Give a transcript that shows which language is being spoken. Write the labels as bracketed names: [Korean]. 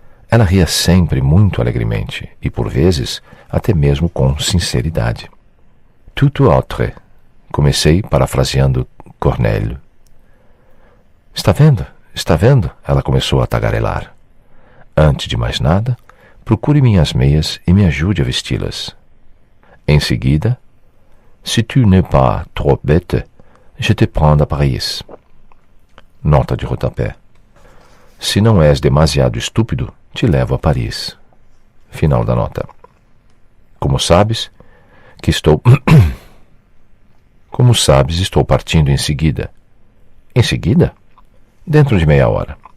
[Portuguese] Ela ria sempre muito alegremente e, por vezes, até mesmo com sinceridade. [French] Tout autre. [Portuguese] Comecei parafraseando Cornélio. Está vendo? Está vendo? Ela começou a tagarelar. Antes de mais nada, procure minhas meias e me ajude a vesti-las. Em seguida, [French] si tu n'es pas trop bête, je te prends à Paris. [Portuguese] Nota de rodapé. Se não és demasiado estúpido, te levo a Paris. Final da nota. Como sabes que estou... Como sabes, estou partindo em seguida. Em seguida? Dentro de meia hora.